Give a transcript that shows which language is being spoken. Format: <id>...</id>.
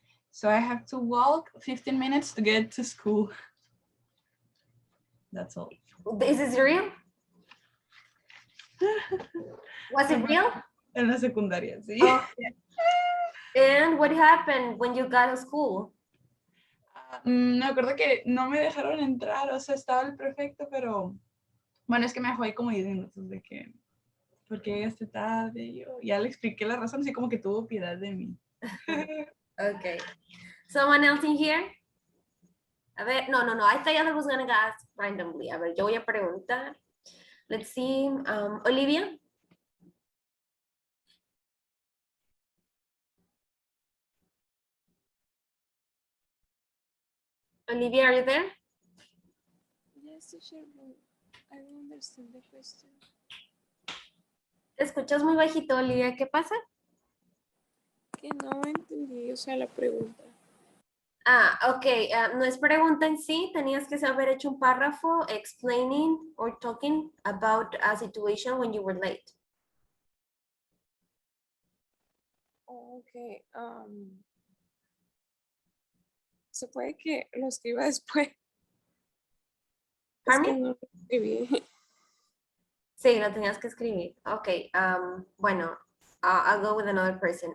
<en>So I have to walk 15 minutes to get to school. That's all. Is this real? Was it real?</en> <es>En la secundaria, sí.</es> <en>Oh. And what happened when you got to school?</en> <es>Me acuerdo que no me dejaron entrar, o sea, estaba el prefecto, pero bueno, es que me dejó ahí como 10 minutos de que, ¿por qué llegaste tarde? Y yo ya le expliqué la razón, así como que tuvo piedad de mí.</es> <en>Okay. Someone else in here?</en> <es>A ver, no,</es> <en>I thought I was gonna ask randomly.</en> <es>A ver, yo voy a preguntar.</es> <en>Let's see,</en> <es>Olivia?</es> <en>Olivia, are you there? Yes, teacher, but I don't understand the question.</en> <es>Te escuchas muy bajito, Olivia. ¿Qué pasa? Que no entendí, o sea, la pregunta. Ok. No es pregunta en sí. Tenías que haber hecho un párrafo</es> <en>explaining or talking about a situation when you were late.</en> <es>Ok. ¿Se puede que lo escriba después? Es que</es> <en>¿Pardon me?</en> <es>no lo escribí. Sí, lo tenías que escribir. Ok.</es> <en>Bueno, I'll go with another person.</en>